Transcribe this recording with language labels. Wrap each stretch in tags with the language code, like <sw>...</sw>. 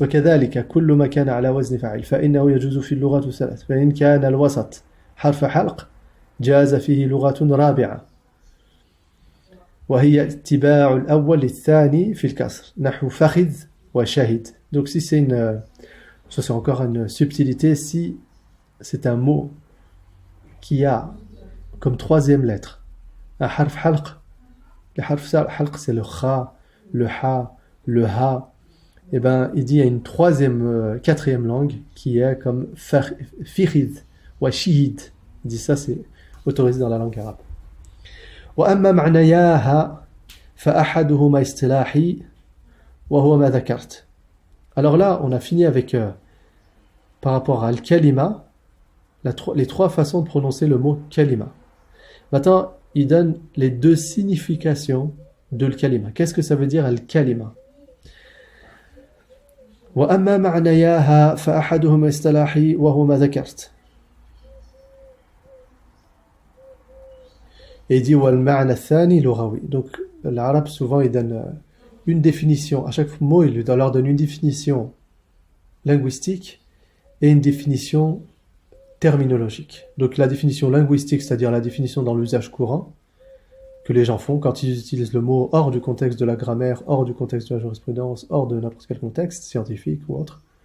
<ar>وكذلك كل ما كان على وزن فاعل فإنه يجوز في اللغة الثلاث فإن كان الوسط حرف حلق جاز فيه لغة رابعة. وهي اتباع الأول للثاني في الكسر نحو فخذ وشهد.</ar> <fr>Donc si c'est une ça c'est encore une subtilité, si c'est un mot qui a comme troisième lettre un harf halq, le harf halq c'est le kha, le ha, le ha, et ben il dit il y a une troisième quatrième langue qui est comme fikhid wa shihid. Il dit ça c'est autorisé dans la langue arabe.</fr> <ar>وأما معنياها فأحدهما اصطلاحي وهو ما ذكرت.</ar> <fr>Alors là, on a fini avec par rapport à al-kalima, les trois façons de prononcer le mot kalima. Maintenant, il donne les deux significations de al-kalima. Qu'est-ce que ça veut dire al-kalima?</fr> <ar>وأما معنياها فأحدهما اصطلاحي وهو ما ذكرت.</ar> <fr>Et il dit</fr> <ar>وَالْمَعْنَى الثَّانِي لُغَوِي.</ar> <fr>Donc l'arabe souvent il donne une définition, à chaque mot il leur donne une définition linguistique et une définition terminologique. Donc la définition linguistique, c'est-à-dire la définition dans l'usage courant que les gens font quand ils utilisent le mot hors du contexte de la grammaire, hors du contexte de la jurisprudence, hors de n'importe quel contexte scientifique ou autre.</fr>